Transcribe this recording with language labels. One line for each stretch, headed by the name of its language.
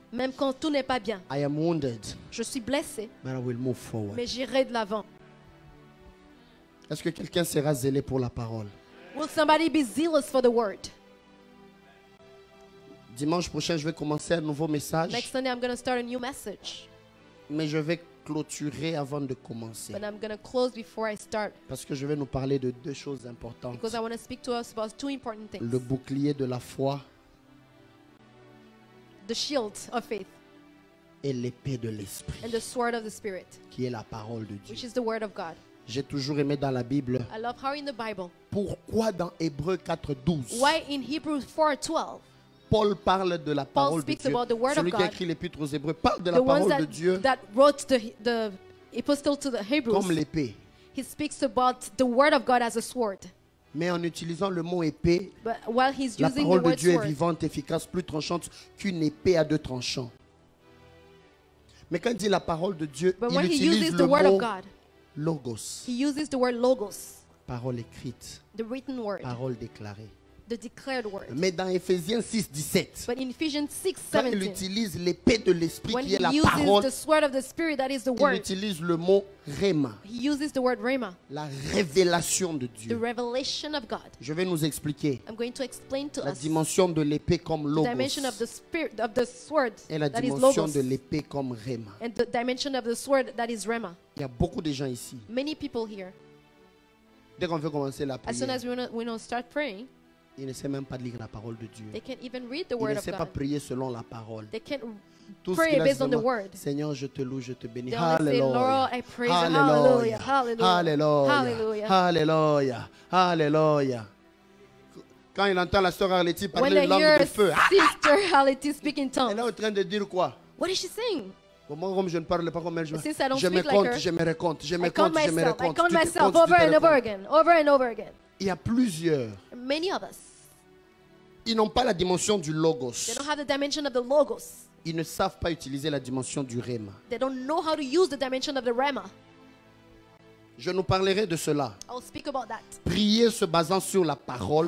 French: même quand tout n'est pas bien,
English: I am wounded,
French: je suis blessé,
English: but I will move forward.
French: mais j'irai de l'avant. Est-ce que quelqu'un sera zélé pour la parole?
English: Will somebody be zealous for the word?
French: Dimanche prochain, je vais commencer un nouveau message,
English: Next Sunday, I'm going to start a new message.
French: mais je vais clôturer avant de commencer.
English: But I'm going to close before I start
French: Parce que je vais nous parler de deux choses importantes.
English: because I want to speak to us about two important things.
French: Le bouclier de la foi
English: The shield of faith
French: et l'épée de l'esprit,
English: and the sword of the Spirit,
French: qui est la parole de Dieu.
English: which is the word of God.
French: J'ai toujours aimé dans la Bible,
English: I love how in the Bible,
French: pourquoi dans Hébreux 4:12,
English: why in Hebrews 4:12,
French: Paul parle de la parole de
English: speaks
French: Dieu.
English: about the word of
French: Celui qui a
English: God.
French: écrit l'épître aux Hébreux parle de
English: the
French: la
English: ones
French: parole de Dieu
English: that wrote the epistle to the Hebrews,
French: comme l'épée.
English: he speaks about the word of God as a sword.
French: Mais en utilisant le mot épée,
English: But while he's
French: la
English: using the
French: parole de
English: word
French: Dieu est
English: sword,
French: vivante, efficace, plus tranchante qu'une épée à deux tranchants. Mais quand il dit la parole de Dieu,
English: but
French: il
English: when he
French: utilise
English: uses
French: le
English: the word
French: mot
English: of God,
French: logos,
English: he uses the word logos,
French: parole écrite,
English: the written word,
French: parole déclarée.
English: the declared word.
French: Mais dans Éphésiens 6:17,
English: But in Ephesians
French: quand il
English: 6:17,
French: utilise l'épée de l'esprit
English: when
French: qui est
English: he
French: la
English: uses
French: parole,
English: the sword of the Spirit, that is the
French: il
English: word,
French: utilise le mot rhéma,
English: he uses the word rhema,
French: la révélation de
English: the
French: Dieu.
English: revelation of God.
French: Je vais nous expliquer
English: I'm going to explain to
French: la
English: us
French: dimension de l'épée comme
English: the dimension of
French: logos
English: the spirit of the sword
French: et la
English: that is
French: dimension
English: logos,
French: de l'épée comme rhéma.
English: and the dimension of the sword that is rhema.
French: Il y a beaucoup de gens ici.
English: Many people here,
French: Dès qu'on veut commencer la
English: as soon
French: prière,
English: as we want to start praying,
French: ils ne savent même pas lire la parole de Dieu.
English: they can't even read the
French: Ils
English: word
French: ne
English: of
French: savent pas
English: God.
French: prier selon la parole.
English: They can't
French: Tout ce
English: pray
French: qu'il a,
English: based on the
French: seulement,
English: word.
French: Seigneur, je te loue, je te bénis.
English: They only say, Lord,
French: Alléluia.
English: I praise you.
French: Alléluia.
English: Hallelujah.
French: Alléluia.
English: Hallelujah.
French: Alléluia. Alléluia. Quand il entend la sœur Arletty
English: When
French: parler
English: they
French: une langue
English: hear
French: de feu,
English: Sister Hality speak in
French: elle
English: tongues,
French: est en train de dire quoi?
English: what is she saying?
French: Moi, comme je ne parle pas comme elle, je
English: Since I don't
French: me
English: speak like
French: compte,
English: her,
French: je me raconte, je me
English: I count
French: compte, je me
English: myself. I
French: raconte.
English: count
French: Tu te
English: myself
French: comptes, tu
English: over
French: te
English: and over
French: racontes.
English: again, over and over again.
French: Il y a plusieurs.
English: Many of us,
French: Ils n'ont pas la dimension du
English: they
French: logos.
English: don't have the dimension of the logos.
French: Ils ne savent pas utiliser la dimension du rhéma.
English: They don't know how to use the dimension of the rhema.
French: Je nous parlerai de cela.
English: I'll speak about that.
French: Prier se basant sur la parole.